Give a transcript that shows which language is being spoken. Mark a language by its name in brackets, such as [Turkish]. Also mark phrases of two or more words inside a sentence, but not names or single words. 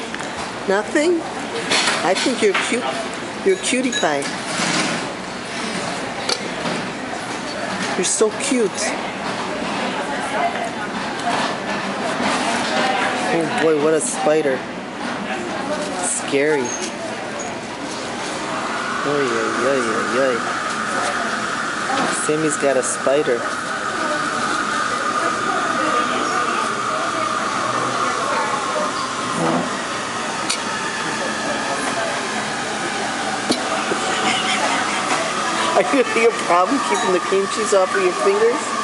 [English] Nothing? I think you're cute. You're a cutie pie. You're so cute. Oh boy, what a spider. Scary. Oy, oy, oy, oy, oy. Sammy's got a spider. Are you having a problem keeping the cream cheese off of your fingers?